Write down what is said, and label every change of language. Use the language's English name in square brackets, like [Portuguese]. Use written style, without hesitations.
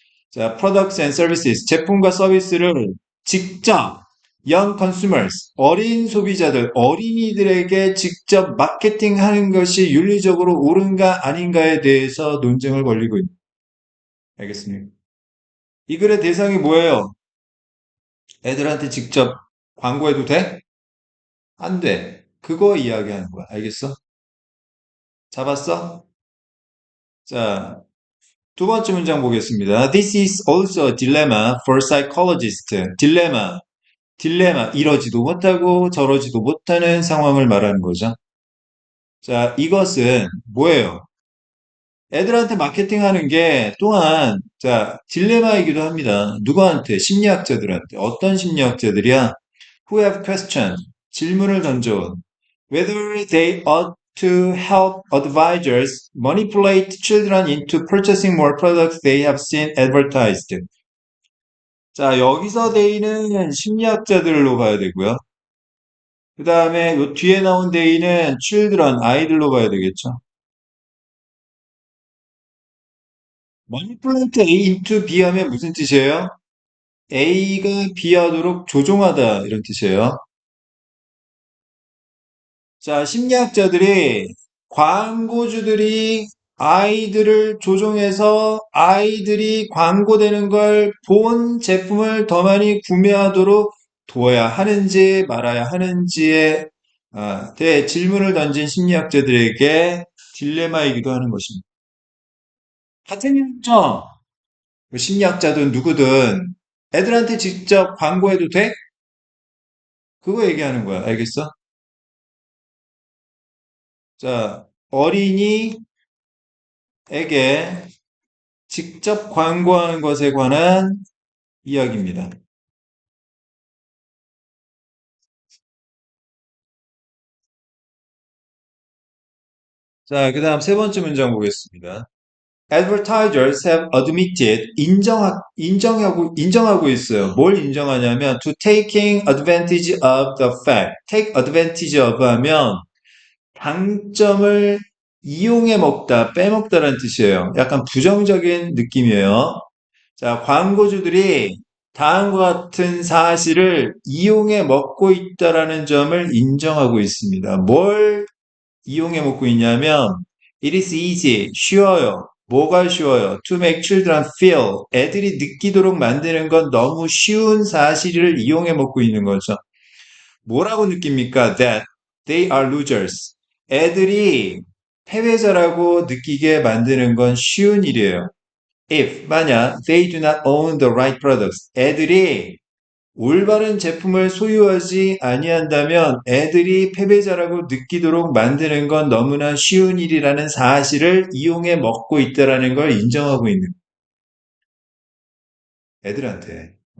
[Korean] 자, [English] products and services, [Korean] 제품과 서비스를 직접 [English] young consumers, [Korean] 어린 소비자들, 어린이들에게 직접 마케팅하는 것이 윤리적으로 옳은가 아닌가에 대해서 논쟁을 벌이고 있는. 알겠습니까? 이 글의 대상이 뭐예요? 애들한테 직접 광고해도 돼? 안 돼. 그거 이야기하는 거야. 알겠어? 잡았어? 자, 두 번째 문장 보겠습니다. [English] This is also a dilemma for psychologists. [Korean] 딜레마. 이러지도 못하고 저러지도 못하는 상황을 말하는 거죠. 자, 이것은 뭐예요? 애들한테 마케팅하는 게 또한 자 딜레마이기도 합니다. 누구한테? 심리학자들한테. 어떤 심리학자들이야? [English] Who have questioned [Korean] 질문을 던져온 [English] whether they ought to help advisors manipulate children into purchasing more products they have seen advertised. [Korean] 자 여기서 they는 심리학자들로 봐야 되고요. 그 다음에 요 뒤에 나온 they는 children 아이들로 봐야 되겠죠. manipulate A into B 하면 무슨 뜻이에요? A가 B하도록 조종하다 이런 뜻이에요. 자, 심리학자들이 광고주들이 아이들을 조종해서 아이들이 광고되는 걸 본 제품을 더 많이 구매하도록 둬야 하는지 말아야 하는지에 대해 질문을 던진 심리학자들에게 딜레마이기도 하는 것입니다. 같은 일이죠. 심리학자든 누구든 애들한테 직접 광고해도 돼? 그거 얘기하는 거야. 알겠어? 자, 어린이에게 직접 광고하는 것에 관한 이야기입니다. 자, 그 다음 세 번째 문장 보겠습니다. [English] Advertisers have admitted [Korean] 인정하고 있어요. 뭘 인정하냐면 [English] to taking advantage of the fact. [Korean] take advantage of 하면 장점을 이용해 먹다, 빼먹다라는 뜻이에요. 약간 부정적인 느낌이에요. 자, 광고주들이 다음과 같은 사실을 이용해 먹고 있다라는 점을 인정하고 있습니다. 뭘 이용해 먹고 있냐면 [English] it is easy, [Korean] 쉬워요. 뭐가 쉬워요? [English] To make children feel, [Korean] 애들이 느끼도록 만드는 건 너무 쉬운 사실을 이용해 먹고 있는 거죠. 뭐라고 느낍니까? [English] That they are losers. [Korean] 애들이 패배자라고 느끼게 만드는 건 쉬운 일이에요. [English] If, [Korean] 만약 [English] they do not own the right products. [Korean] 애들이 올바른 제품을 소유하지 아니한다면 애들이 패배자라고 느끼도록 만드는 건 너무나 쉬운 일이라는 사실을 이용해 먹고 있다라는 걸 인정하고 있는 애들한테.